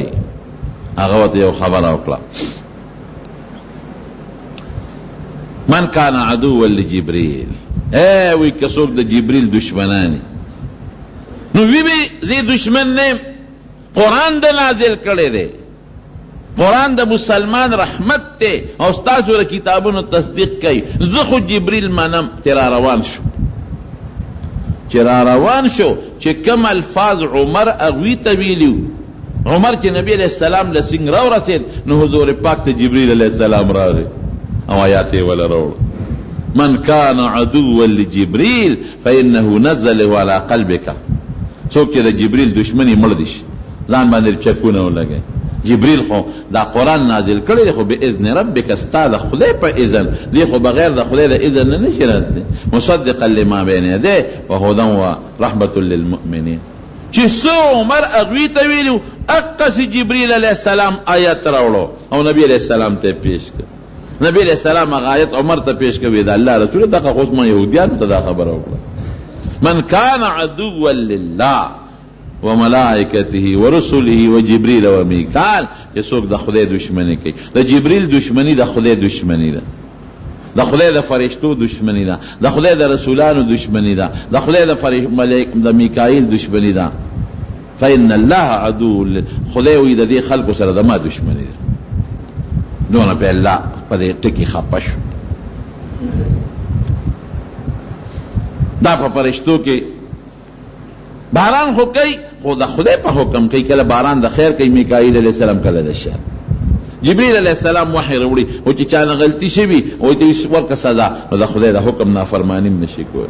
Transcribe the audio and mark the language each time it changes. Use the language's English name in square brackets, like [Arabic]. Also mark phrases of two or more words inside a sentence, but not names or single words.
[Pashto] هغه ورته یو خبره وکړه، [Arabic] من کان عدوا لجبریل، [Pashto] وی که څوک د جبریل دشمنانی، نو وی به زی دشمن نه، قرآن د نازل کړی دی، قرآن د مسلمان رحمت ته، او ستاسو د کتابونو تصدیق کوي. زه خو جبریل منم. چې را روان شو چې کم الفاظ عمر اغوی ته ویلیو، عمر چې نبی علیہ السلام له څنګه راورسېد، نو حضور پاک ته جبریل علیہ السلام راغی او آیات یې ولا راوړ. [Arabic] من کان عدوا لجبریل فإنه نزله على قلبك، [Pashto] څوک چې د جبریل دشمنی مړ دي ځان باندې چکونه ولګي، جبریل خو دا قرآن نازل کړی خو [Arabic] باذن ربک [Pashto] ستا د خدای په اذن دی، خو بغیر د خدای د اذن نه نشي راتلی. [Arabic] مصدقا لما بین یدیه وهدی ورحمة للمؤمنین. [Pashto] چې څو عمر اغوی ته ویلو اقصی جبریل علیہ السلام آیت راوړو او نبی علیہ السلام ته پیش کړ. نبی علیہ السلام هغه آیت عمر ته پیش کړ، دا الله رسول دغه خو ما يهوديان ته دا خبر وکړه، [Arabic] من کان عدوا لله وملائکته ورسله وجبریل ومیکال، [Pashto] چې څوک د خدای دشمنی کوي. د جبریل دشمنی د خدای دشمنی ده، د خدای د فرشتو دشمنی ده، د خدای د رسولانو دشمنی ده، د خدای د میکائیل دشمنی ده. [Arabic] فإن الله عدو، [Pashto] خدای وی د دې خلکو سره د ما دشمنی ده. دونه په الله په دې ټکی خپش. دا په فرشتو کې باران خو کوي، خو د خدای په حکم کوي. کله باران د خیر کوي میکائیل علیہ السلام، کله د شر. جبریل علیہ السلام وحی راوړي او چې چا نه غلطي شوي او ته ورکه سزا، نو د خدای د حکم نافرمانی نشي کولی.